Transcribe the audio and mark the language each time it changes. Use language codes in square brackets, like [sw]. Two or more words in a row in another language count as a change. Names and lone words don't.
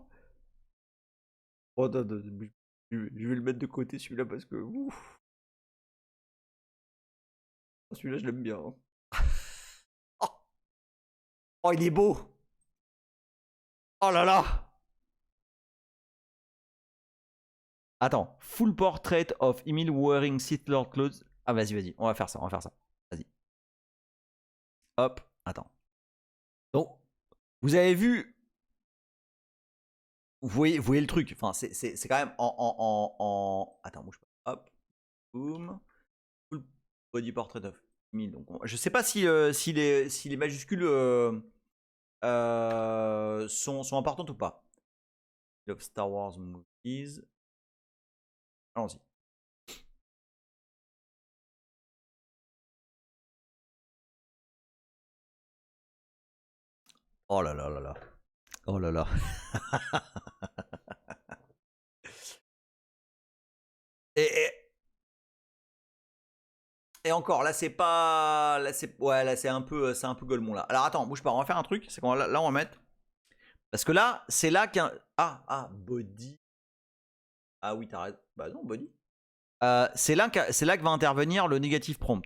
[fr] Oh, attends, je vais le mettre de côté celui-là parce que... Ouf. Celui-là, je l'aime bien. Oh. Oh, il est beau. Oh là là. Attends, [en] full portrait of Emil wearing Sith Lord clothes. [fr] Ah, vas-y, on va faire ça, Vas-y. Hop, attends. Donc, vous avez vu. Vous voyez le truc. Enfin, c'est quand même en. Attends, bouge pas. Hop, boom. [en] Full body portrait of Emil. [fr] Donc, je sais pas si les majuscules sont importantes ou pas. [en] Love Star Wars movies. [fr] Allons-y. Oh là là là là. Oh là là. et, et encore, là c'est pas, là c'est, ouais, là c'est un peu Golemon là. Alors attends, bouge pas, on va faire un truc, c'est qu'on va, là on va mettre, parce que là c'est là qu'un, body, ah oui t'as raison, bah non body, c'est là que va intervenir le négatif prompt.